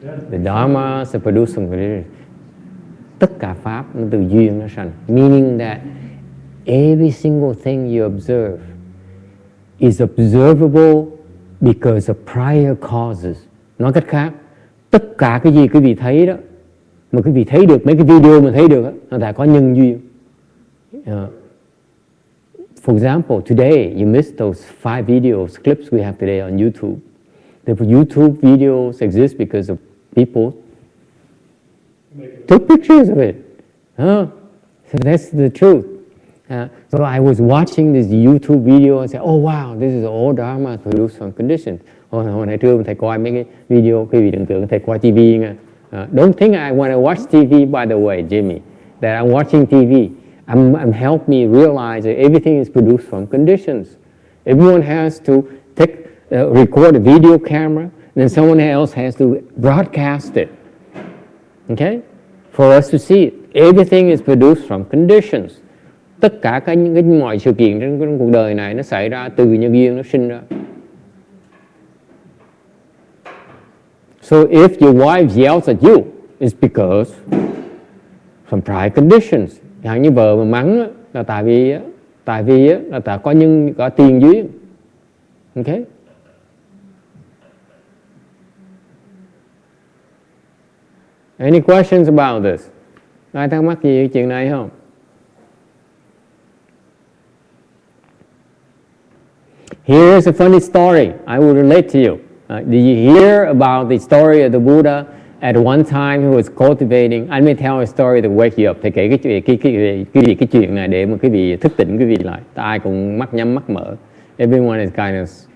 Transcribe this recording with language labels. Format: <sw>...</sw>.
<en>The Dharma is producing conditions.</en> <vi>Tất cả Pháp nó từ duyên nó sanh.</vi> <en>Meaning that every single thing you observe is observable because of prior causes.</en> <vi>Nói cách khác, tất cả cái gì quý vị thấy đó, mà quý vị thấy được, mấy cái video mà thấy được đó, nó đã có nhân duyên.</vi> <en>For example, today you missed those 5 videos, clips we have today on YouTube. The YouTube videos exist because of people took pictures of it. So that's the truth. So I was watching this YouTube video and said, oh wow, this is all Dharma produced from conditions.</en> <vi>Hồi nãy trưa thầy coi mấy cái video, quý vị đừng tưởng thầy coi TV nha.</vi> <en>Don't think I want to watch TV, by the way, Jimmy, that I'm watching TV. I'm help me realize that everything is produced from conditions. Everyone has to record a video camera, then someone else has to broadcast it. Okay? For us to see it. Everything is produced from conditions.</en> <vi>Tất cả mọi sự kiện trong cuộc đời này nó xảy ra từ nhân duyên nó sinh ra.</vi> <en>So if your wife yells at you, it's because some prior conditions.</en> <vi>Chẳng hạn như vợ mà mắng là tại vì là có tiền duyên.</vi> <en>Okay? Any questions about this?</en> <vi>Ai thắc mắc gì chuyện này không?</vi> <en>Here's a funny story I will relate to you. Did you hear about the story of the Buddha? At one time he was cultivating.</en> <vi>Anh mới</vi> <en>tell a story to wake you up.</en> <vi>Thầy kể cái chuyện này để mà quý vị thức tỉnh quý vị lại. Ai cũng mắt nhắm mắt mở.</vi> <en>Everyone is kind of</en>